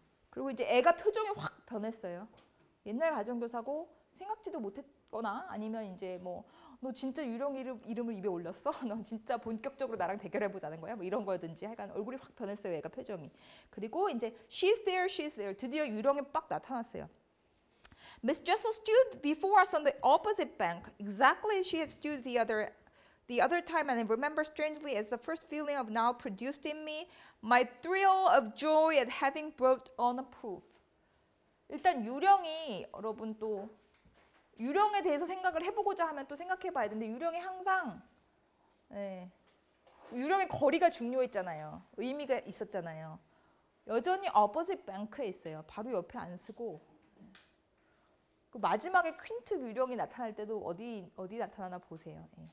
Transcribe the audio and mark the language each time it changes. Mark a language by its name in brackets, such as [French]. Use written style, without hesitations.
[Korean] 그리고 이제 애가 표정이 확 변했어요. 옛날 가정교사고 생각지도 못했거나 아니면 이제 뭐 너 진짜 유령 이름을 입에 올렸어? 너 진짜 본격적으로 나랑 대결해보자는 거야? 뭐 이런 거든지 하여간 얼굴이 확 변했어요. 애가 표정이. 그리고 이제 [English] she's there. [Korean] 드디어 유령이 빡 나타났어요. [English] Miss Jessel stood before us on the opposite bank, exactly as she had stood the other time, and I remember strangely as the first feeling of now produced in me my thrill of joy at having brought on a proof. [Korean] 일단 유령이, 여러분 또 유령에 대해서 생각을 해보고자 하면 또 생각해봐야 되는데, 유령이 항상 유령의 거리가 중요했잖아요. 의미가 있었잖아요. 여전히 opposite bank에 있어요. 바로 옆에 안 쓰고. 그 마지막에 퀸트 유령이 나타날 때도 어디 나타나나 보세요.